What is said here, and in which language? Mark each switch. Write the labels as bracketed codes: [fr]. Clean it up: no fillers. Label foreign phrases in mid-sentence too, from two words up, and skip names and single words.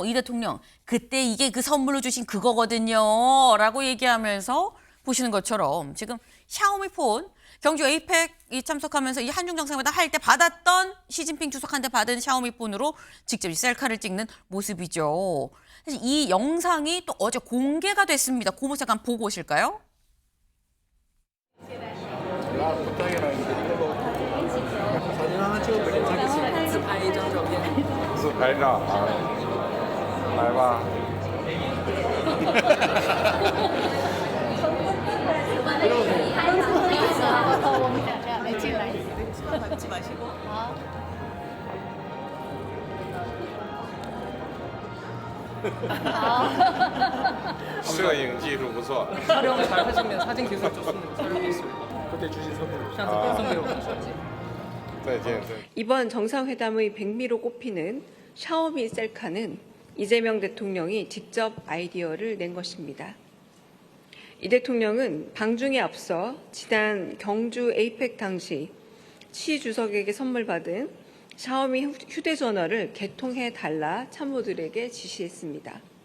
[ko] 이 대통령 그때 이게 그 선물로 주신 그거거든요 라고 얘기하면서 보시는 것처럼 지금 샤오미 폰 경주 에이펙 참석하면서 이 한중 정상회담 할 때 받았던 시진핑 주석한테 받은 샤오미 폰으로 직접 이 셀카를 찍는 모습이죠. 사실 이 영상이 또 어제 공개가 됐습니다. 그 모습 잠깐 보고 오실까요? [zh] 自拍照啊，来吧。我们俩这样来进来。好。摄影技术不错。 [ko] 촬영 잘 하시면 사진 기술 좋습니다. 그때 주신 선물. 선물. [zh] 再见，再见。 [ko] 이번 정상회담의 백미로 꼽히는 샤오미 셀카는 이재명 대통령이 직접 아이디어를 낸 것입니다. 이 대통령은 방중에 앞서 지난 경주 에이펙 당시 시 주석에게 선물 받은 샤오미 휴대전화를 개통해 달라 참모들에게 지시했습니다.